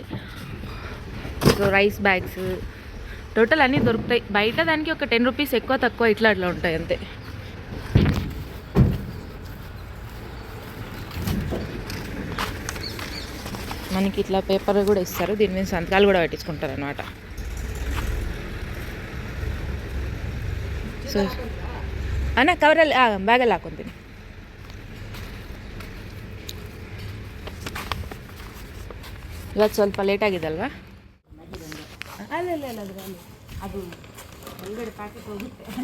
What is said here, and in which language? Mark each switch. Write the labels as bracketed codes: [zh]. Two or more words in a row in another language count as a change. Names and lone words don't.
[te] సో రైస్ బ్యాగ్స్ టోటల్ అన్నీ దొరుకుతాయి. బయట దానికి ఒక 10 రూపీస్ ఎక్కువ తక్కువ అట్లా ఉంటాయి అంతే. మనకి ఇట్లా పేపర్ కూడా ఇస్తారు, దీని మీద సంతకాలు కూడా పెట్టించుకుంటారు అనమాట. [kn] ಸೊ ಅಣ್ಣ ಕವರಲ್ಲಿ ಬ್ಯಾಗಲ್ಲಿ ಹಾಕೊತೀನಿ. ಇವತ್ತು ಸ್ವಲ್ಪ ಲೇಟ್ ಆಗಿದಲ್ವಾ? ಅಲ್ಲ ಅದು ಒಳಗಡೆ ಪ್ಯಾಕೆಟ್ ಹೋಗುತ್ತೆ.